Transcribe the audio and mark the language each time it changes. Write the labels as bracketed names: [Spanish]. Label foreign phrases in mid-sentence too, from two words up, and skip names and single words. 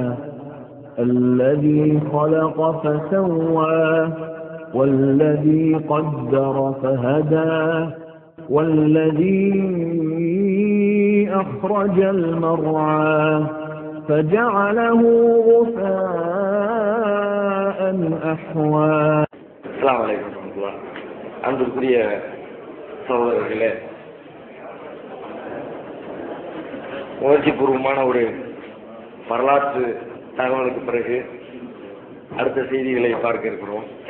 [Arabic] الذي خلق فسوى والذي قدر فهدى والذي أخرج المرعى فجعله غثاء أحوى. السلام عليكم ورحمة الله. [Tamil] அன்பிற்குரிய சகோதரர்களே, உணர்ச்சிபூர்வமான ஒரு வரலாற்று தகவலுக்கு பிறகு அடுத்த செய்திகளை பார்க்க இருக்கிறோம்.